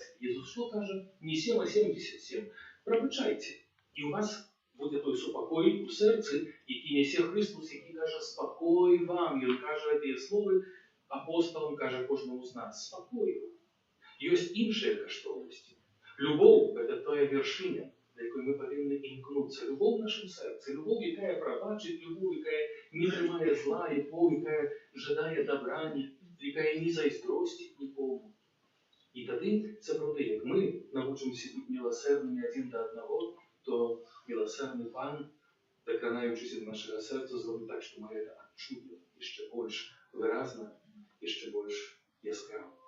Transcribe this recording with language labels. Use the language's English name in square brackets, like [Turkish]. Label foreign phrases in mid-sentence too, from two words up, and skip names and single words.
[Ukrainian] Иисус что каже? Не 7, а 77. Пробачайте. И у вас буде той супокой у серці, який несе Христос, який каже, спокой вам. Він каже ці слова апостолам, каже кожному з нас, спокой вам. Есть іншая каштовність. Любов – це та вершина, до якої ми повинні імкнутися. Любов в нашому серці, любов, яка пробачить, любов, яка не тримає зла, любов, яка жадає добра, яка не зайздростить нікому. І тоді, це правда, як ми навчимося бути милосердними один до одного, то милосердний Пан, докранаючись до нашого серця, зробить так, що ми це відчуємо ще більш виразно, ще більш яскраво.